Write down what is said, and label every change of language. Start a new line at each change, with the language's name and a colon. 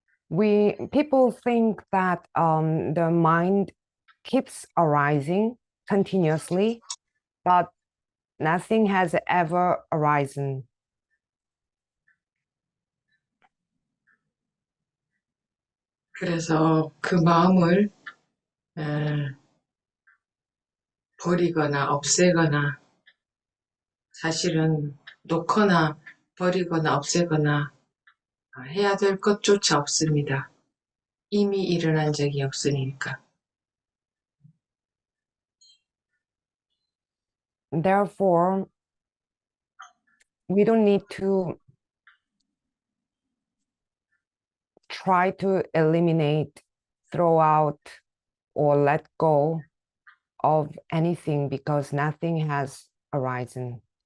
English: People think that the mind keeps arising continuously, but nothing has ever arisen.
Korean: 그래서 그 마음을 버리거나 없애거나 사실은 놓거나 버리거나 없애거나 해야 될 것조차 없습니다. 이미 일어난 적이 없으니까.
English: Therefore, we don't need to try to eliminate, throw out, or let go of anything because nothing has arisen.